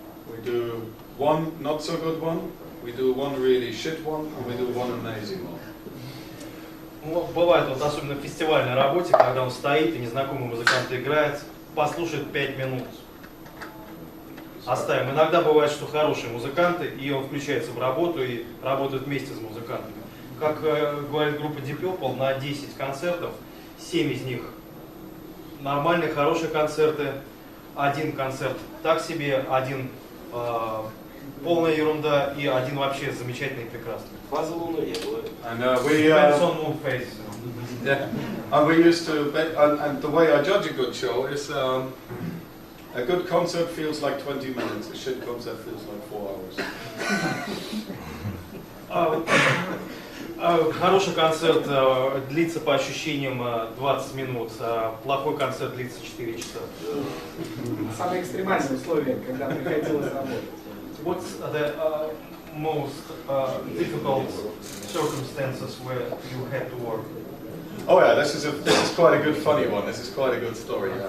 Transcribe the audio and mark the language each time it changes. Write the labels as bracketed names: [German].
[English] We do 1 not so good one, we do 1 really shit one, and we do 1 amazing one. [Russian] Ну, бывает, вот особенно в фестивальной работе, когда он стоит и незнакомый музыкант играет, послушает 5 минут. Оставим. Иногда бывает, что хорошие музыканты, и он включается в работу и работает вместе с музыкантами. Как говорит группа Deep Purple, на 10 концертов 7 из них нормальные, хорошие концерты, 1 концерт так себе, 1 полная ерунда и 1 вообще замечательный и прекрасный. Фаза Луны не было. [English] And Depends on moon phase. Yeah, and we used to, and the way I judge a good show is a good concert feels like 20 minutes, a shit concert feels like 4 hours. [Russian] Хороший концерт длится по ощущениям 20 минут, а плохой концерт длится 4 часа. Самые экстремальные условия, когда приходилось работать. [English] What's the most difficult circumstances where you had to work? Oh yeah, this is quite a good funny one. This is quite a good story.